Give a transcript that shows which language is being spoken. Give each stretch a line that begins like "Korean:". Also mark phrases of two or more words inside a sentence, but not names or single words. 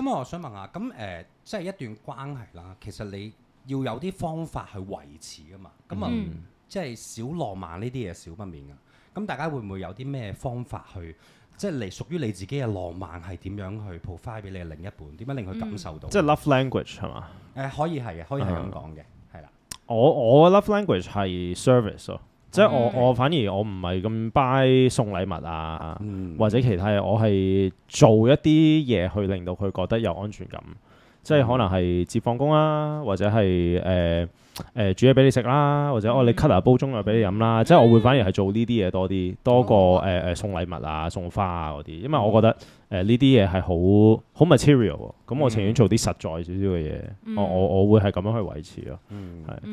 Cantonese: 咦，咁我想問下，咁即係一段關係啦，其實你要有啲方法去維持噶嘛？咁啊，即係小浪漫呢啲嘢少不免噶。咁大家會唔會有啲咩方法去，即係嚟屬於你自己嘅浪漫係點樣去 provide 俾你嘅另一半？點樣令佢感受到？即係
English: love language
Cantonese: 係嘛？可以係嘅，可以係咁講嘅，係啦。我
English: love language
Cantonese: 係 service 咯，即係我反而我唔係咁 buy 送禮物啊，或者其他嘢，我係做一啲嘢去令到佢覺得有安全感，即係可能係接放工啦，或者係煮嘢俾你食啦，或者你 cut 下煲盅又俾你飲啦，即係我會反而係做呢啲嘢多過送禮物啊、送花啊嗰啲，因為我覺得呢啲嘢係好 material 喎，咁我情願做啲實在少少嘅嘢，我會係咁樣去維持咯，係